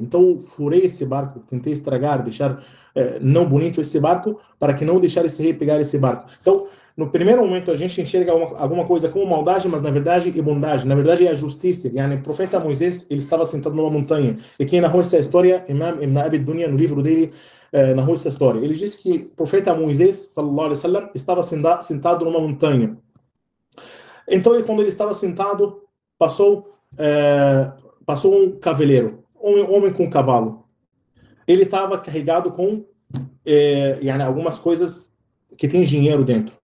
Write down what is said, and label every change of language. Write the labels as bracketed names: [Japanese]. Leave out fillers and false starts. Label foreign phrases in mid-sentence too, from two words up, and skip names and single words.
[Portuguese] Então eu furei esse barco, tentei estragar, deixar não bonito esse barco, para que não deixar esse rei pegar esse barco. Então, no primeiro momento, a gente enxerga alguma coisa como maldade, mas na verdade é bondade. Na verdade é a justiça. Yani, o profeta Moisés, ele estava sentado numa montanha. E quem narrou essa história, Imam Ibn Abi Dunya, no livro dele, narrou essa história. Ele disse que o profeta Moisés, [Arabic] صلى الله عليه وسلم, [Portuguese] estava sentado numa montanha. Então, quando ele estava sentado, passou um cavaleiro, um homem com um cavalo. Ele estava carregado com algumas coisas que tem dinheiro dentro.